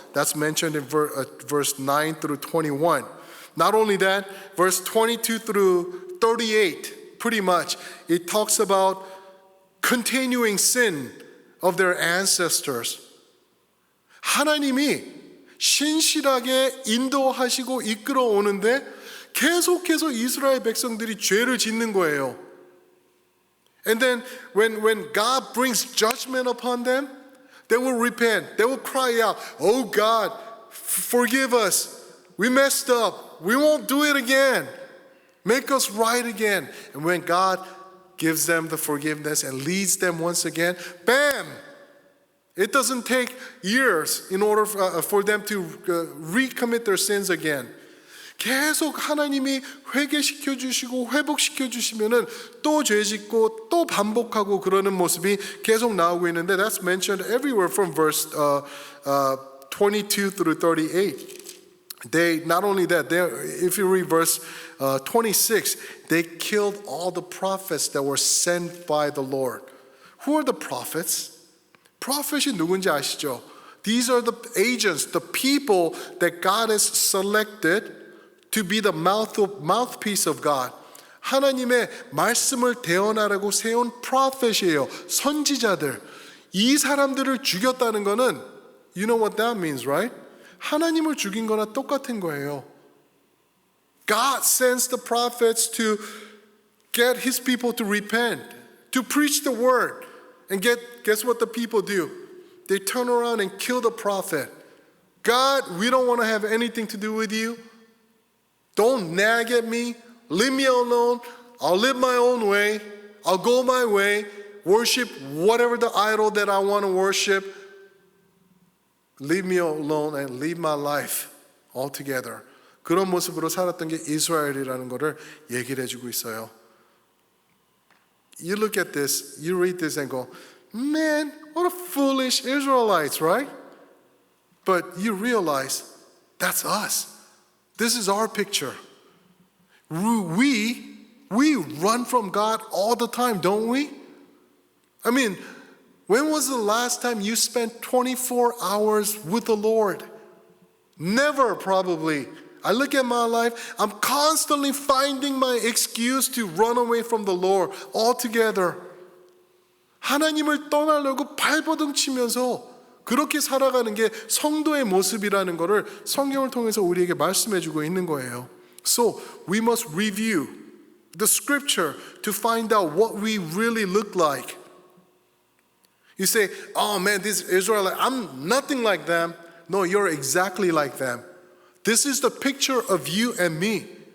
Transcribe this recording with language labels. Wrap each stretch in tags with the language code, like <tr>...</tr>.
<en>That's mentioned in verse 9 through 21. Not only that, verse 22 through 38, pretty much. It talks about continuing sin of their ancestors.</en> <ko>하나님이 신실하게 인도하시고 이끌어 오는데 계속해서 이스라엘 백성들이 죄를 짓는 거예요.</ko> <en>And then when God brings judgment upon them, they will repent. They will cry out, "Oh God, forgive us. We messed up. We won't do it again. Make us right again." And when God gives them the forgiveness and leads them once again, bam! It doesn't take years in order for them to recommit their sins again.</en> <ko>계속 하나님이 회개시켜 주시고 회복시켜 주시면은 또 죄짓고 또 반복하고 그러는 모습이 계속 나오고 있는데</ko> <en>that's mentioned everywhere from verse 22 through 38. They not only that, if you read verse 26, they killed all the prophets that were sent by the Lord. Who are the prophets?</en> <ko>Prophet이 누군지 아시죠?</ko> <en>These are the agents, the people that God has selected to be the mouthpiece of God.</en> <ko>하나님의 말씀을 대언하라고 세운 prophet이에요. 선지자들. 이 사람들을 죽였다는 거는</ko> <en>you know what that means, right?</en> <ko>하나님을 죽인 거나 똑같은 거예요.</ko> <en>God sends the prophets to get his people to repent, to preach the word. And guess what the people do? They turn around and kill the prophet. God, we don't want to have anything to do with you. Don't nag at me. Leave me alone. I'll live my own way. I'll go my way. Worship whatever the idol that I want to worship. Leave me alone and leave my life altogether.</en> <ko>그런 모습으로 살았던 게 이스라엘이라는 것을 얘기를 해주고 있어요.</ko> <en>You look at this, you read this and go, man, what a foolish Israelites, right? But you realize that's us. This is our picture. We run from God all the time, don't we? I mean, when was the last time you spent 24 hours with the Lord? Never, probably. I look at my life, I'm constantly finding my excuse to run away from the Lord altogether.</en> <ko>하나님을 떠나려고 발버둥 치면서 그렇게 살아가는 게 성도의 모습이라는 것을 성경을 통해서 우리에게 말씀해 주고 있는 거예요.</ko> <en>So we must review the scripture to find out what we really look like. You say, oh man, this Israelite, I'm nothing like them. No, you're exactly like them. This is the picture of you and me.</en>